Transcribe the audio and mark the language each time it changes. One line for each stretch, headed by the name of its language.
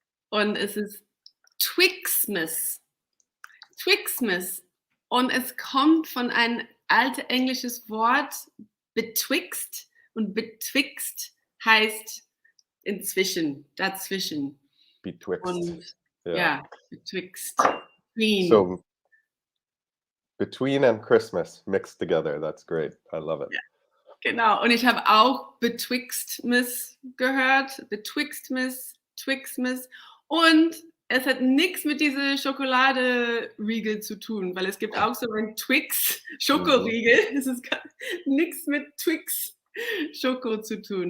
German: Und es ist Twixmas. Twixmas. Und es kommt von ein altes englisches Wort betwixt. Und betwixt heißt inzwischen, dazwischen.
English: Betwixt.
German: Und Ja.
English: ja, betwixt. Between. So between and Christmas mixed together. That's great. I love it.
German: Ja, genau. Und ich habe auch Betwixtmas gehört. Betwixtmas, Twixmas. Und es hat nichts mit diese Schokoladeriegel zu tun, weil es gibt auch so ein Twix Mhm. Schokoriegel. Es ist nichts mit Twix Schoko zu tun.